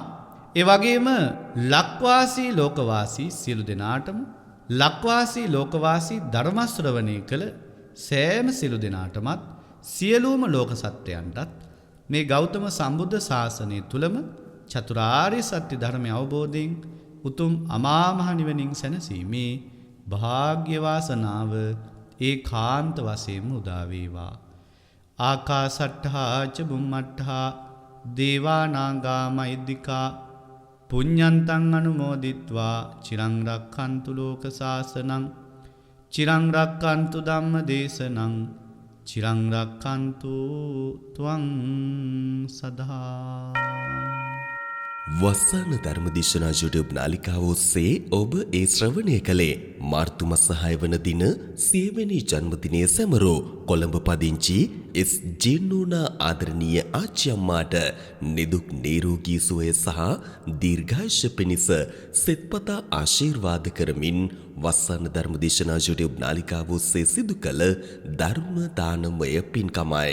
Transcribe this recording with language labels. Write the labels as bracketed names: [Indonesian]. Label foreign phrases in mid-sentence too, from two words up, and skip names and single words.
[Sinhala] ඒ වගේම ලක්වාසී ලෝකවාසී සියලු දෙනාටම ලක්වාසී ලෝකවාසී ධර්ම ශ්‍රවණය කළ සෑම සියලු දෙනාටමත් සියලුම ලෝක සත්‍යයන්ටත් මේ ගෞතම සම්බුද්ධ ශාසනය තුලම චතුරාර්ය සත්‍ය ධර්මය අවබෝධයෙන් උතුම් අමා මහ නිවනින් සැනසීමේ භාග්‍ය වාසනාව ඒකාන්ත වශයෙන්ම උදා වේවා. [Pali] ආකාසට්ඨා ච බුම්මට්ඨා දේවා නාග මහිද්దికා පුඤ්ඤන්තං අනුමෝදිත්වා චිරං රක්ඛන්තු ලෝක සාසනං චිරං රක්ඛන්තු ධම්ම දේශනං චිරං රක්ඛන්තු ත්වං සදා. [Sinhala] වස්සාන ධර්මදේශනා YouTube නාලිකාව ඔස්සේ ඔබ ඒ ශ්‍රවණය කළේ මාර්තු මාස 6 වන දින සියවෙනි ජන්මදිනයේ සැමරූ කොළඹ පදිංචි එස් ජීනෝනා ආදරණීය ආච්චි අම්මාට නිදුක් නිරෝගී සුවය සහ දීර්ඝායුෂ පිණිස සෙත්පතා ආශිර්වාද කරමින් වස්සාන ධර්මදේශනා YouTube නාලිකාව ඔස්සේ සිදු කළ ධර්ම දානමය පින්කමයි.